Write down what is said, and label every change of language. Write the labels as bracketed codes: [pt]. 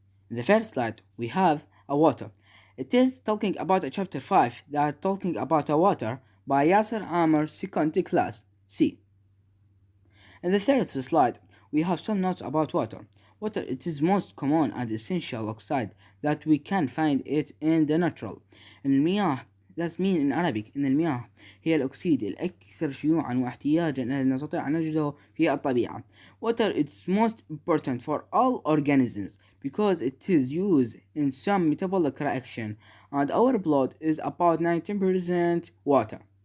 [en] In the first slide we have a water. It is talking about a chapter 5 that talking about a water by Yasser Amer second class C. In the third slide we have some notes about water. Water it is most common and essential oxide that we can find it in the natural. [ar] المياه [en] that mean in Arabic [ar] إن المياه هي الأكسيد الأكثر شيوعا واحتياجا الذي نستطيع أن نجده في الطبيعة. [en] Water is most important for all organisms because it is used in some metabolic reaction and our blood is about 19% water.